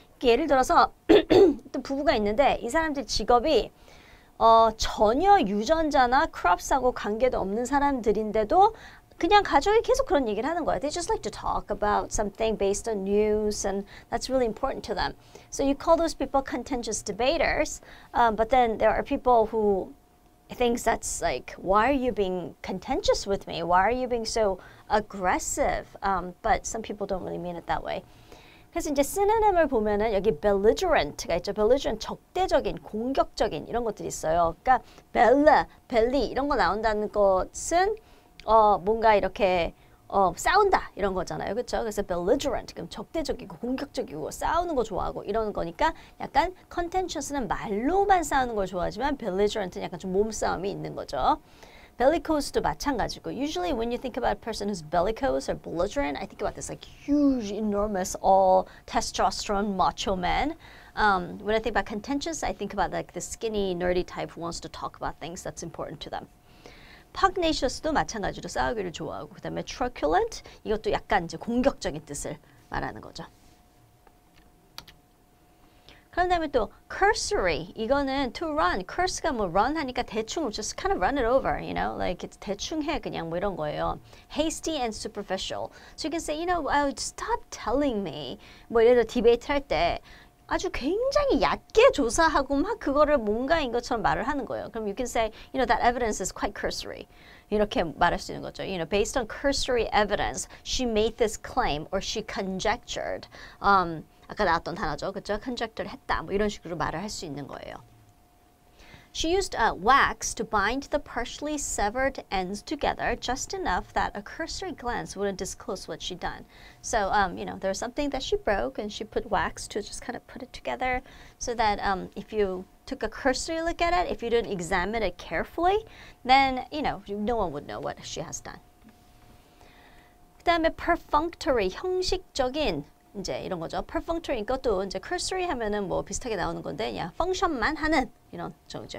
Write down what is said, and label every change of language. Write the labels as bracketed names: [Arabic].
[Korean] 예를 들어서 또 부부가 있는데 이 사람들 직업이 전혀 유전자나 crops하고 관계도 없는 사람들인데도 그냥 가족이 계속 그런 얘기를 하는 거야. [English] They just like to talk about something based on news and that's really important to them. So you call those people contentious debaters, but then there are people who thinks that's like, why are you being contentious with me? Why are you being so aggressive? But some people don't really mean it that way. [Korean] 그래서 이제 synonym을 보면은 여기 belligerent가 있죠. belligerent 적대적인, 공격적인 이런 것들이 있어요. 그러니까 belly 이런 거 나온다는 것은 뭔가 이렇게 싸운다 이런 거잖아요. 그렇죠? 그래서 belligerent 그럼 적대적이고 공격적이고 싸우는 거 좋아하고 이러는 거니까 약간 contentious는 말로만 싸우는 걸 좋아하지만 belligerent는 약간 좀 몸싸움이 있는 거죠. bellicose도 마찬가지고 [English] usually when you think about a person who's bellicose or belligerent, I think about this like huge, enormous, all testosterone macho man. When I think about contentious, I think about like the skinny, nerdy type who wants to talk about things that's important to them. [Korean] pugnacious도 마찬가지로 싸우기를 좋아하고 그 다음에 truculent 이것도 약간 이제 공격적인 뜻을 말하는 거죠. 그런 다음에 또 cursory 이거는 to run curse가 뭐 run 하니까 대충 [English] just kind of run it over you know like it's [Korean] 대충 해 그냥 뭐 이런 거예요. [English] hasty and superficial so you can say you know stop telling me [Korean] 뭐 예를 들어 디베이트 할 때 아주 굉장히 얕게 조사하고 막 그거를 뭔가인 것처럼 말을 하는 거예요. [English] 그럼 you can say, you know, that evidence is quite cursory. [Korean] 이렇게 말할 수 있는 거죠. [English] You know, based on cursory evidence, she made this claim or she conjectured. [Korean] 아까 나왔던 단어죠. 그렇죠? conjecture 했다. 뭐 이런 식으로 말을 할 수 있는 거예요. [English] She used wax to bind the partially severed ends together just enough that a cursory glance wouldn't disclose what she'd done. So, you know, there's something that she broke and she put wax to just kind of put it together so that if you took a cursory look at it, if you didn't examine it carefully, then, you know, no one would know what she has done. [Korean] 그 다음에 perfunctory, 형식적인 이제 이런 거죠. perfunctory 이것도 이제 cursory 하면은 뭐 비슷하게 나오는 건데 그냥 펑션만 하는 이런 저죠.